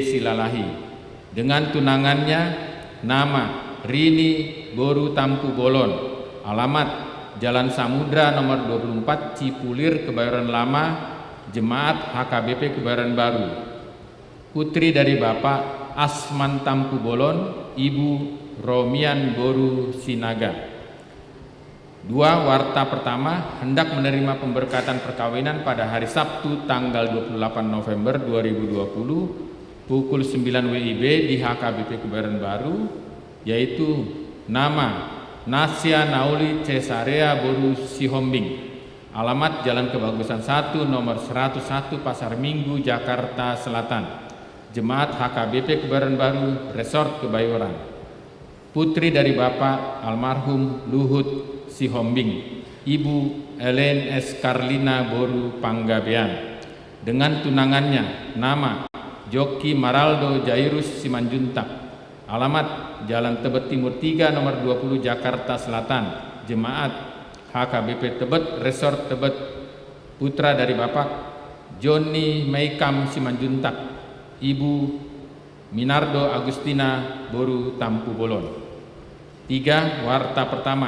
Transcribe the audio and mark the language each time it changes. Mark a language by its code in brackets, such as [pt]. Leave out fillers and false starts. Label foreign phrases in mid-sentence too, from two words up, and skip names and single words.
[id] Silalahi, dengan tunangannya nama Rini Boru Tampu Bolon, alamat Jalan Samudra nomor 24 Cipulir Kebayoran Lama, Jemaat HKBP Kebayoran Baru, putri dari Bapak Asman Tampu Bolon, Ibu Romian Boru Sinaga. 2. Warta pertama. Hendak menerima pemberkatan perkawinan pada hari Sabtu tanggal 28 November 2020 pukul 9 WIB di HKBP Kebayoran Baru, yaitu nama Nasya Nauli Cesarea Boru Sihombing, alamat Jalan Kebagusan 1 nomor 101 Pasar Minggu, Jakarta Selatan, Jemaat HKBP Kebayoran Baru Resort Kebayoran, putri dari Bapak almarhum Luhut Sihombing, Ibu Ellen S. Karlina Boru Panggabean, dengan tunangannya nama Joki Maraldo Jairus Simanjuntak, alamat Jalan Tebet Timur 3 nomor 20 Jakarta Selatan, Jemaat HKBP Tebet Resort Tebet, putra dari Bapak Joni Meikam Simanjuntak, Ibu Minardo Agustina Boru Tampu Bolon. 3. Warta pertama.